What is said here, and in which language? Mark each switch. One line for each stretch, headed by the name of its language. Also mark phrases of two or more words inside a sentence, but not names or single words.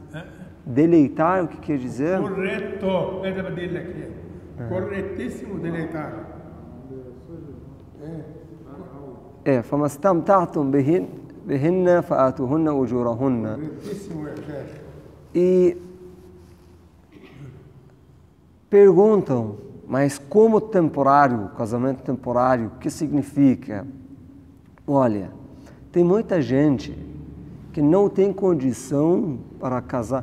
Portuguese: Deleitar, o que quer dizer? Correto, corretíssimo deleitar.
Arabic: فما استمتعتم بهن فآتوهن أجورهن.
Portuguese: E perguntam, mas como temporário, casamento temporário, o que significa? Olha, tem muita gente que não tem condição para casar.